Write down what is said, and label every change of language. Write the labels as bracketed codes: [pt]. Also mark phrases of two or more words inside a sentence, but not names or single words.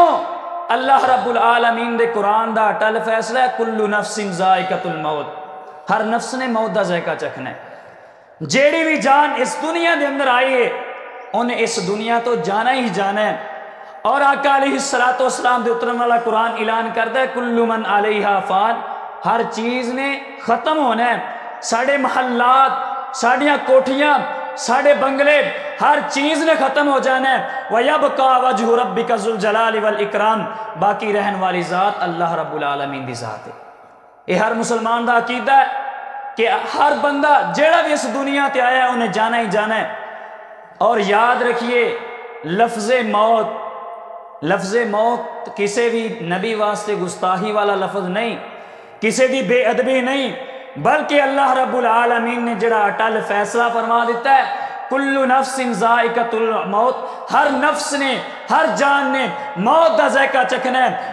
[pa] اللہ رب العالمین دے قرآن دا اٹل فیصلہ ہے، [ar] کل نفس ذائقۃ الموت، [pa] ہر نفس نے موت دا ذائقہ چکھنا ہے۔ جیڑی بھی جان اس دنیا دے اندر آئی ہے انہیں اس دنیا تو جانا ہی جانا ہے۔ اور آقا [ar] علیہ السلام [pa] دے اترن والا قرآن اعلان کرتا ہے [ar] کل من علیہا فان، [pa] ہر چیز نے ختم ہونا ہے۔ ساڑھے محلات، ساڑھیاں کوٹھیاں، ساڑھے بنگلے، ہر چیز نے ختم ہو جانا ہے۔ [ar] وَيَبْقَى وَجْهُ رَبِّكَ ذُو الْجَلَالِ وَالْإِكْرَامِ، [pa] باقی رہن والی ذات اللہ رب العالمین دی ذات ہے۔ یہ ہر مسلمان دا عقیدہ ہے کہ ہر بندہ جیڑا بھی اس دنیا تے آیا ہے انہیں جانا ہی جانا ہے۔ اور یاد رکھیے لفظ موت کسی بھی نبی واسطے گستاخی والا لفظ نہیں، کسی دی بے ادبی نہیں، بلکہ اللہ رب العالمین نے جڑا اٹل فیصلہ فرما دیتا ہے [ar] کل نفس ذائقۃ الموت، [pa] ہر نفس نے، ہر جان نے موت دا ذائقہ چکھنا ہے۔